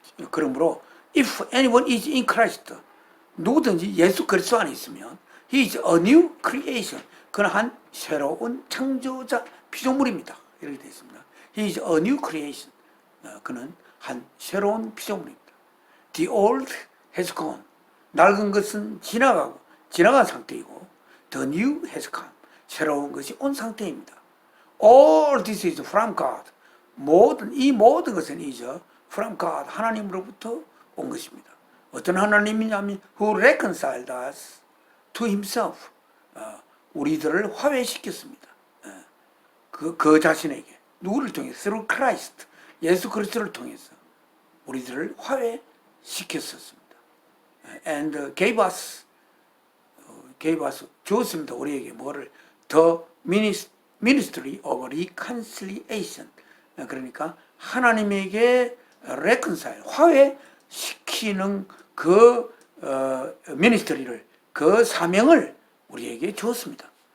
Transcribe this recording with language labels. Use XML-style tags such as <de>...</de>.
<ko>그러므로</ko> <en>if anyone is in Christ</en> <ko>누구든지 예수 그리스도 안에 있으면</ko> <en>he is a new creation</en> <ko>그는 한 새로운 창조자 피조물입니다. 이렇게 되어 있습니다.</ko> <en>he is a new creation</en> <ko>그는 한 새로운 피조물입니다.</ko> <en>the old has gone</en> <ko>낡은 것은 지나간 상태이고</ko> <en>the new has come</en> <ko>새로운 것이 온 상태입니다.</ko> <en>all this is from God</en> <ko>이 모든 것은</ko> <en>is from God</en> <ko>하나님으로부터 온 것입니다. 어떤 하나님이냐면</ko> <en>who reconciled us to himself</en> <ko>우리들을 화해시켰습니다. 그 자신에게 누구를 통해서</ko> <en>through Christ</en> <ko>예수 그리스도를 통해서 우리들을 화해시켰었습니다.</ko> <en>and gave us</en> <ko>주었습니다. 우리에게 뭐를</ko> <en>the ministry of reconciliation</en> <ko>그러니까 하나님에게 reconcile 화해시키는 그 미니스트리를 그 사명을 우리에게 주었습니다.</ko>